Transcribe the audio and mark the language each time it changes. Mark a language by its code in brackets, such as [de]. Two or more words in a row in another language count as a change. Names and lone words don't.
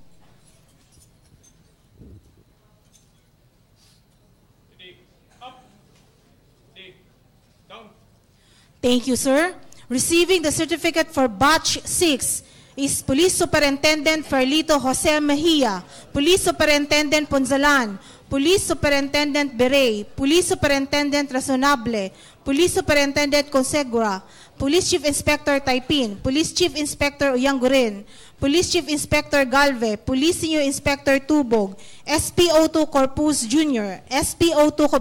[en] Thank you, sir. Receiving the certificate for Batch 6 is Police Superintendent Ferlito Jose Mejia, Police Superintendent Ponzalan, Police Superintendent Berey, Police Superintendent Razonable, Police Superintendent Consegura, Police Chief Inspector Taipin, Police Chief Inspector Uyangurin, Police Chief Inspector Galve, Police Senior Inspector Tubog, SPO2 Corpus Jr., SPO2